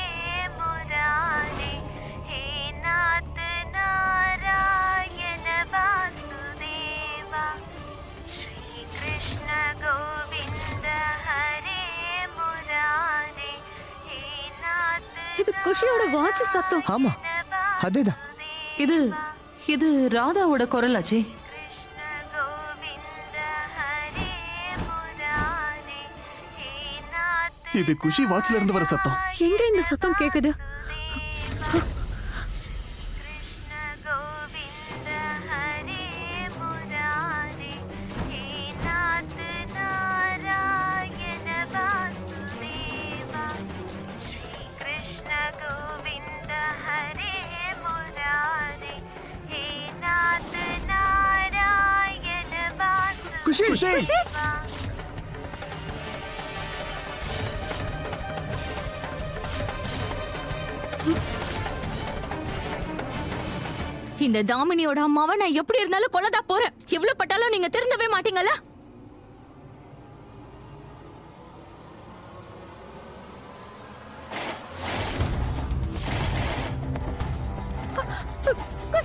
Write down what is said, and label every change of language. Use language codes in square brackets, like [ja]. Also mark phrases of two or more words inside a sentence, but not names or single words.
[sa] मुरारे हे नाथ नारायण वासुदेवा श्री कृष्ण गोविंद हरे मुरारे हे नाथ [ta] இது குஷியோட வாட்ச் சத்தம். ஆமா அதேதான். இது இது ராதாவோட குரலாச்சே. [sa] कृष्ण गोविंद हरे मुरारे हे नाथ [ta] இது குஷி வாட்ச்ல இருந்து வர சத்தம். எங்க இந்த சத்தம் கேக்குது? [sa] कृष्ण गोविंद हरे मुरारे हे नाथ नारायण वासुदेवा श्री कृष्ण गोविंद हरे मुरारे हे नाथ नारायण [ta] குஷி [sa] वासुदेवा [ta] இந்த தாமினியோட அம்மாவை நான் எப்படி இருந்தாலும் கொல்லதா போறேன். எவ்வளவு பட்டாலும் நீங்க திருந்தவே மாட்டீங்கல்ல? குஷி